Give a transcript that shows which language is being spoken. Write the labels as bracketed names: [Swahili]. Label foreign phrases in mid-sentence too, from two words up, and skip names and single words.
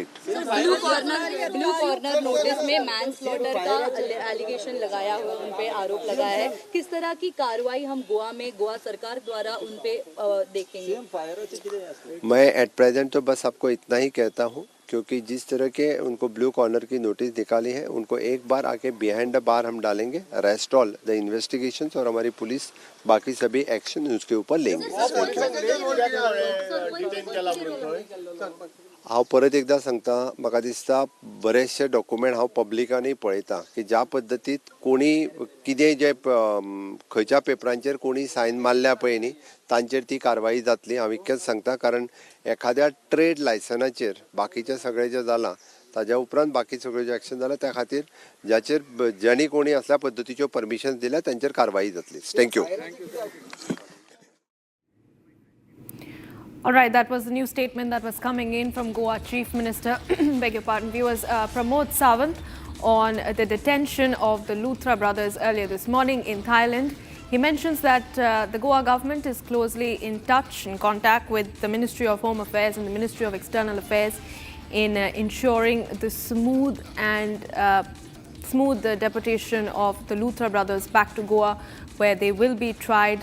[English] blue corner notice [Hindi] में मैनस्लॉटर का एलिगेशन लगाया हुआ, उन पे आरोप लगाया है, किस तरह की कार्रवाई हम गोवा सरकार द्वारा उन पे देखेंगे? मैं [English] at present [Hindi] तो बस आपको इतना ही कहता हूँ, क्योंकि जिस तरह के उनको [English] blue corner [Hindi] की नोटिस निकाली है उनको एक बार आके [English] behind the bar [Hindi] हम डालेंगे। [English] rest all the investigations [Hindi] और हमारी पुलिस बाकी सभी एक्शन उसके ऊपर लेंगे। [Konkani] हांव परत एकदा सांगता, म्हाका दिसता बरेचशे डॉक्युमेंट हांव पब्लिकांनी पळयता की ज्या पद्दतीत कोणी कितें जे खंयच्या पेपरांचेर कोणी सायन मारल्या पळय न्ही तांचेर ती कारवाई जातली। हांव इतकेंच सांगता, कारण एखाद्या ट्रेड लायसनाचेर बाकीचें सगळें जें जालां ताज्या उपरांत बाकी सगळें जें एक्शन जालां त्या खातीर ज्यांनी कोणी असल्या पद्दतीच्यो परमिशन दिल्या तांचेर कारवाई जातली। थँक्यू। [English] All right, that was the new statement that was coming in from Goa Chief Minister, beg your pardon, viewers, Pramod Sawant on the detention of the Luthra brothers earlier this morning in Thailand. He mentions that the Goa government is closely in touch, in contact with the Ministry of Home Affairs and the Ministry of External Affairs in ensuring the smooth deportation of the Luthra brothers back to Goa, where they will be tried.